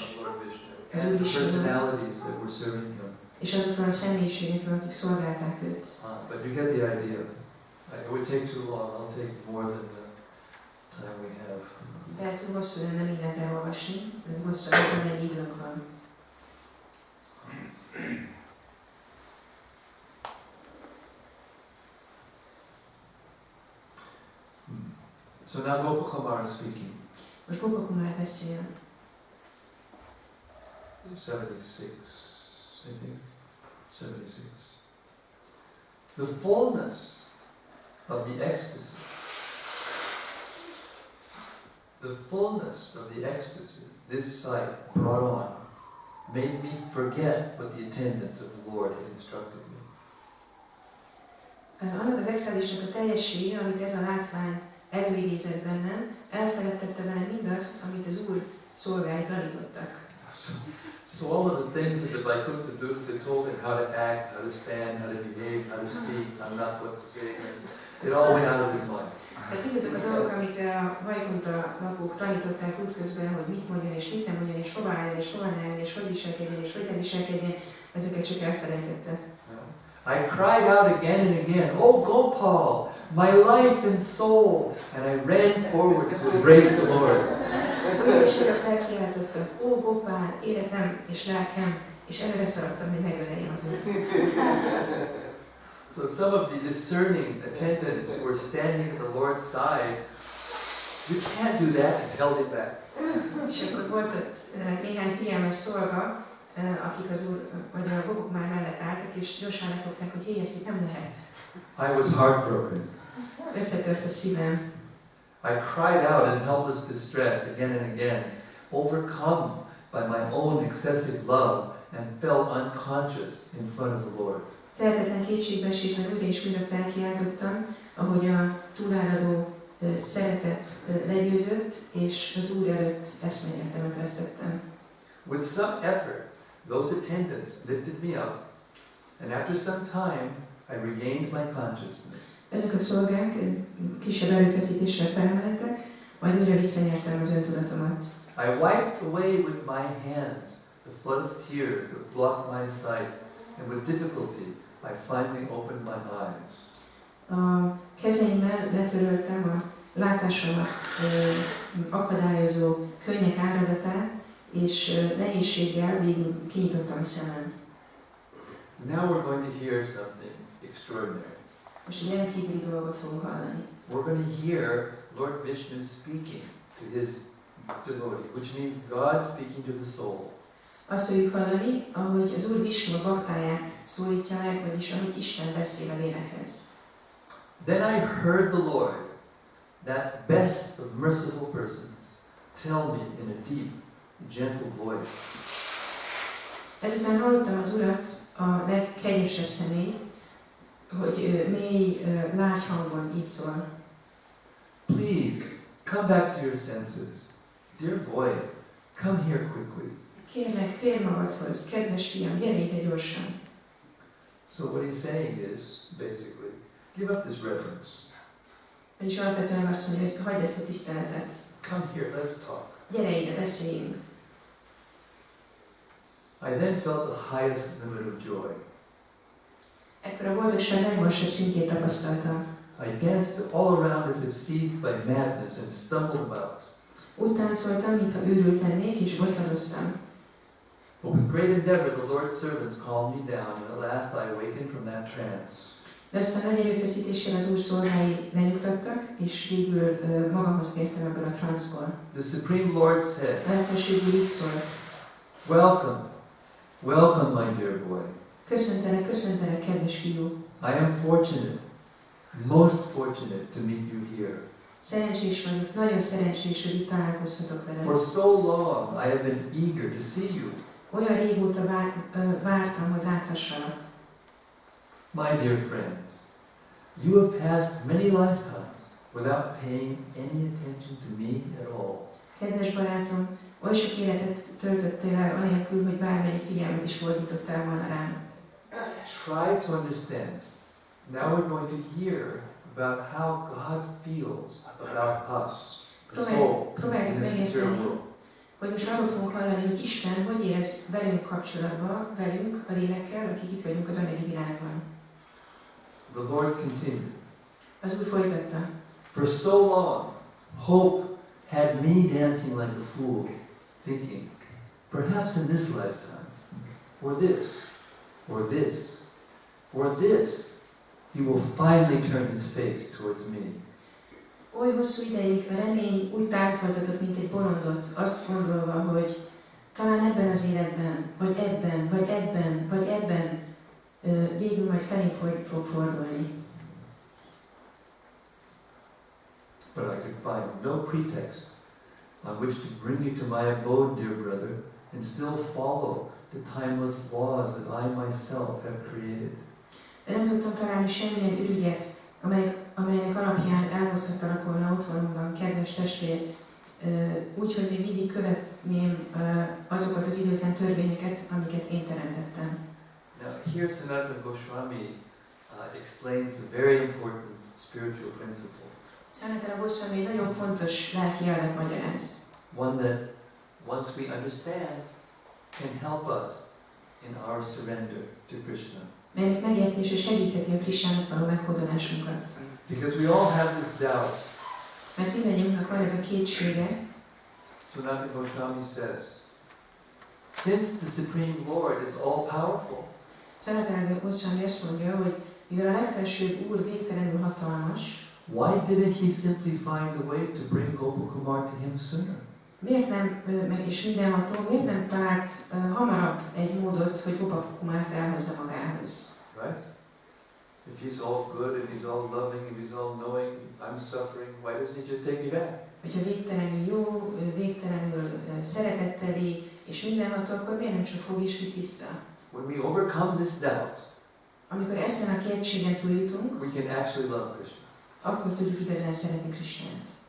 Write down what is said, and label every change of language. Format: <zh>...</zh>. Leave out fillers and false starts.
<en>of Lord Vishnu and the personalities that were serving him.</en> <hu>és azokról a személyiségekről, akik szolgálták őt.</hu> <en>But you get the idea. It would take too long. I'll take more than the time we have.</en> <hu>De túl hosszú lenne mindent elolvasni, hosszabb, amennyi időnk van.</hu> <en>So now Gopakumar is speaking.</en> <hu>Most Gopakumar beszél.</hu> <en>76, I think. 76. The fullness of the ecstasy. The fullness of the ecstasy this sight brought on made me forget what the attendants of the Lord had instructed me.</en> <hu>Annak az extázisnak a teljessége, amit ez a látvány előidézett bennem, elfeledtette velem mindazt, amit az Úr szolgái tanítottak.</hu> <en>So all of the things that the Vaikuntha Dudus had told him, how to act, how to stand, how to behave, how to speak, I'm not what to say. It all went out of his mind.</en> <hu>Tehát mindazok a dolgok, amit a Vajkunta lakók tanították útközben, hogy mit mondjon és mit nem mondjon, és hova álljon és hova ne álljon, és hogy viselkedjen és hogy ne viselkedjen, ezeket csak elfelejtette.</hu> <en>I cried out again and again, "Oh Gopal, my life and soul!" And I ran forward to embrace the Lord.</en> <hu>Újra és újra felkiáltottam, ó Gopál, életem és lelkem, és előre szaladtam, hogy megöleljem az Urat.</hu> <en>So some of the discerning attendants who were standing at the Lord's side, you can't do that, and held it back.</en> <hu>És akkor volt ott néhány figyelmes szolga, akik az Úr, vagy a gobok már mellett álltak, és gyorsan lefogták, hogy hé, ezt itt nem lehet.</hu> <en>I was heartbroken.</en> <hu>Összetört a szívem.</hu> <en>I cried out in helpless distress again and again, overcome by my own excessive love, and fell unconscious in front of the Lord.</en> <hu>Tehetetlen kétségbeesésben újra és újra felkiáltottam, ahogy a túláradó szeretet legyőzött, és az Úr előtt eszméletemet vesztettem.</hu> <en>With some effort, those attendants lifted me up, and after some time, I regained my consciousness.</en> <hu>Ezek a szolgák kisebb erőfeszítéssel felemeltek, majd újra visszanyertem az öntudatomat.</hu> <en>I wiped away with my hands the flood of tears that blocked my sight, and with difficulty I finally opened my eyes.</en> <hu>A kezeimmel letöröltem a látásomat akadályozó könnyek áradatát, és nehézséggel végül kinyitottam a szemem.</hu> <en>Now we're going to hear something extraordinary.</en> <hu>Most egy rendkívüli dolgot fogunk hallani.</hu> <en>We're going to hear Lord Vishnu speaking to his devotee, which means God speaking to the soul.</en> <hu>Azt fogjuk hallani, ahogy az Úr Vishnu a baktáját szólítja meg, vagyis ahogy Isten beszél a lélekhez.</hu> <en>Then I heard the Lord, that best of merciful persons, tell me in a deep, gentle voice.</en> <hu>Ezután hallottam az Urat, a legkegyesebb személy, hogy mély, lágy hangon így szól.</hu> <en>Please, come back to your senses. Dear boy, come here quickly.</en> <hu>Kérlek, térj magadhoz, kedves fiam, gyere ide gyorsan.</hu> <en>So what he's saying is, basically, give up this reverence.</en> <hu>És alapvetően azt mondja, hogy hagyd ezt a tiszteletet.</hu> <en>Come here, let's talk.</en> <hu>Gyere ide, beszéljünk.</hu> <en>I then felt the highest limit of joy.</en> <hu>Ekkor a boldogság legmagasabb szintjét tapasztaltam.</hu> <en>I danced all around as if seized by madness and stumbled about.</en> <hu>Úgy táncoltam, mintha őrült lennék, és botladoztam.</hu> <en>But with great endeavor, the Lord's servants calmed me down, and at last I awakened from that trance.</en> <hu>De aztán nagy erőfeszítéssel az Úr szolgái lenyugtattak, és végül magamhoz tértem ebből a transzból.</hu> <en>The Supreme Lord said,</en> <hu>A legfelsőbb Úr így szólt.</hu> <en>Welcome, welcome, my dear boy.</en> <hu>Köszöntelek, köszöntelek, kedves fiú.</hu> <en>I am fortunate, most fortunate to meet you here.</en> <hu>Szerencsés vagyok, nagyon szerencsés, hogy itt találkozhatok veled.</hu> <en>For so long I have been eager to see you.</en> <hu>Olyan régóta vártam, hogy láthassalak.</hu> <en>My dear friend, you have passed many lifetimes without paying any attention to me at all.</en> <hu>Kedves barátom, oly sok életet töltöttél el, anélkül, hogy bármennyi figyelmet is fordítottál volna rám.</hu> <en>Try to understand. Now we're going to hear about how God feels about us, the soul, in this material world.</en> <hu>Hogy most arról fogunk hallani, hogy Isten hogy érez velünk kapcsolatban, velünk, a lélekkel, akik itt vagyunk az anyagi világban.</hu> <en>The Lord continued.</en> <hu>Az Úr folytatta.</hu> <en>For so long, hope had me dancing like a fool, thinking, perhaps in this lifetime, or this, or this, or this, he will finally turn his face towards me.</en> <hu>Oly hosszú ideig a remény úgy táncoltatott, mint egy bolondot, azt gondolva, hogy talán ebben az életben, vagy ebben, vagy ebben, vagy ebben végül majd felé fog fordulni.</hu> <en>But I could find no pretext on which to bring you to my abode, dear brother, and still follow the timeless laws that I myself have created.</en> <hu>De nem tudtam találni semmilyen ürügyet, amelynek alapján elhozhattalak volna otthonomban, kedves testvér, úgy, hogy még mindig követném azokat az időtlen törvényeket, amiket én teremtettem.</hu> <en>Now here Sanatana Goswami explains a very important spiritual principle.</en> <hu>Sanatana Goswami egy nagyon fontos lelki elvet magyaráz.</hu> <en>One that, once we understand, can help us in our surrender to Krishna.</en> <hu>Melynek megértése segítheti a Krisnának való meghódolásunkat.</hu> <en>Because we all have this doubt.</en> <hu>Mert mindannyiunknak van ez a kétsége.</hu> <en>Sanatana Goswami says, since the Supreme Lord is all-powerful,</en> <hu>Sanatana Goswami azt mondja, hogy mivel a legfelsőbb Úr végtelenül hatalmas,</hu> <en>why didn't he simply find a way to bring Gopakumar to him sooner?</en> <hu>miért nem, meg és mindenható, miért nem talált hamarabb egy módot, hogy Gopakumart elhozza magához?</hu> <en>Right? If he's all good and he's all loving and he's all knowing, I'm suffering, why doesn't he just take me back?</en> <hu>Hogyha végtelenül jó, végtelenül szeretetteli és mindenható, akkor miért nem csak fog és visz vissza?</hu> <en>When we overcome this doubt,</en> <hu>Amikor ezen a kétségen túljutunk,</hu> <en>we can actually love Krishna.</en> <hu>akkor tudjuk igazán szeretni Krisnát.</hu>